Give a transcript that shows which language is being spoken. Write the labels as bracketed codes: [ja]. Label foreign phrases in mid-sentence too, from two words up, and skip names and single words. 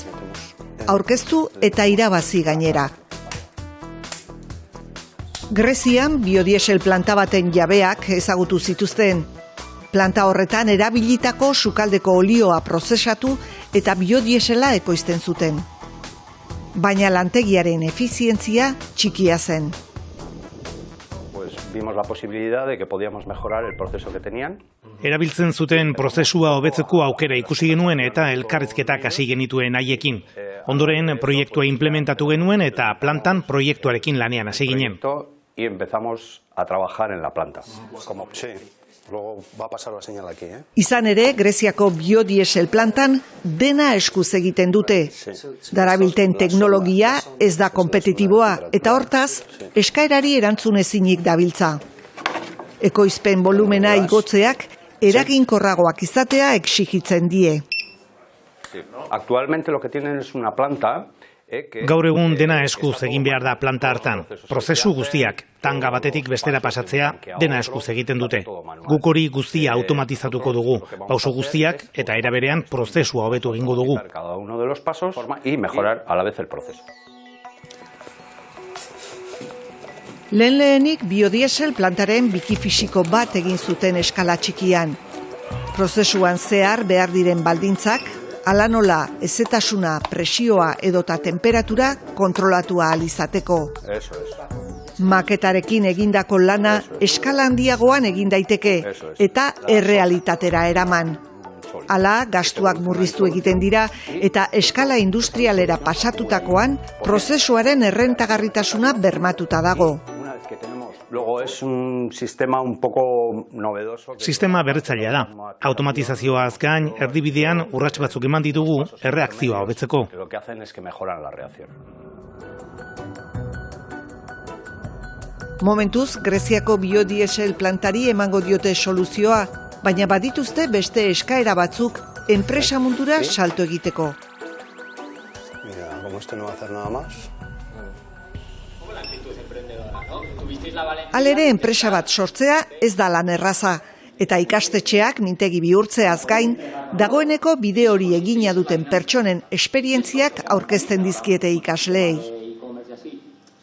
[eu] Aurkeztu eta irabazi gainera. Grezian biodiesel planta baten jabeak ezagutu zituzten. Planta horretan erabilitako sukaldeko olioa prozesatu eta biodiesela ekoizten zuten. Baina lantegiaren efizientzia txikia zen. [es] Vimos la posibilidad de que podíamos mejorar el proceso que tenían. [eu] Erabiltzen zuten prozesua hobetzeko aukera ikusi genuen eta elkarrizketak hasi genituen haiekin. Ondoren proiektua implementatu genuen eta plantan proiektuarekin lanean hasi ginen. [es] Y empezamos a trabajar en la planta. Luego va a pasar la señal aquí, [eu] Izan ere, Greziako biodiesel plantan dena eskuz egiten dute. Darabilten teknologia ez da kompetitiboa eta hortaz, eskaerari erantzun ezinik dabiltza. Ekoizpen volumena igotzeak eraginkorragoak izatea exigitzen die. [es] Actualmente lo que tienen es una planta. [eu] Gaur egun dena eskuz egin behar da planta hartan. Prozesu guztiak, tanga batetik bestera pasatzea, dena eskuz egiten dute. Guk hori guztia automatizatuko dugu, pauso guztiak eta era berean prozesua hobetu egingo dugu. [es] Cada uno de los pasos y mejorar a la vez el proceso. [eu] Lehenik biodiesel plantaren biki fisiko bat egin zuten eskala txikian. Prozesuan zehar behar diren baldintzak, hala nola, hezetasuna, presioa edota temperatura kontrolatua ahal izateko. Maketarekin egindako lana eskala handiagoan egin daiteke eta errealitatera eraman. Hala, gastuak murriztu egiten dira eta eskala industrialera pasatutakoan prozesuaren errentagarritasuna bermatuta dago. [es] Luego es un sistema un poco novedoso. [eu] Sistema berritzailea da. Automatizazioaz gain, erdibidean urrats batzuk eman ditugu erreakzioa hobetzeko. [es] Lo que hacen es que mejoran la reacción. [eu] Momentuz, Greziako biodiesel plantari emango diote soluzioa, baina badituzte beste eskaera batzuk enpresa mundura salto egiteko. [es] Mira, como esto no va a hacer nada más. [eu] Halere enpresa bat sortzea ez da lan erraza, eta ikastetxeak mintegi bihurtzeaz gain, dagoeneko bide hori egina duten pertsonen esperientziak aurkezten dizkiete ikasleei.